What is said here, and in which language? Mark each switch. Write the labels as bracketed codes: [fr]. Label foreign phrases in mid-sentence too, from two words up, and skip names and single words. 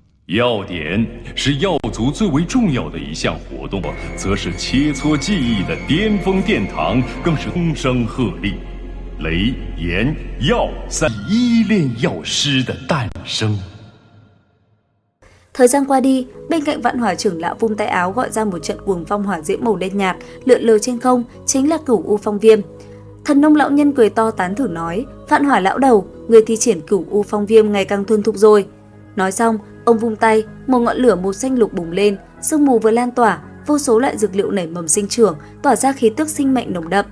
[zh] 药典是药族最为重要的一项活动，则是切磋技艺的巅峰殿堂，更是风声鹤唳。雷、炎、药三依炼药师的诞生。 [vi] Thời gian qua đi, bên cạnh Vạn Hỏa trưởng lão vung tay áo gọi ra một trận cuồng phong hỏa diễm màu đen nhạt lượn lờ trên không, chính là Cửu U Phong Viêm. Thần nông lão nhân cười to tán thưởng nói: Vạn Hỏa lão đầu, người thi triển Cửu U Phong Viêm ngày càng thuần thục rồi. Nói xong, ông vung tay, một ngọn lửa màu xanh lục bùng lên, sương mù vừa lan tỏa, vô số loại dược liệu nảy mầm sinh trưởng, tỏa ra khí tức sinh mệnh nồng đậm.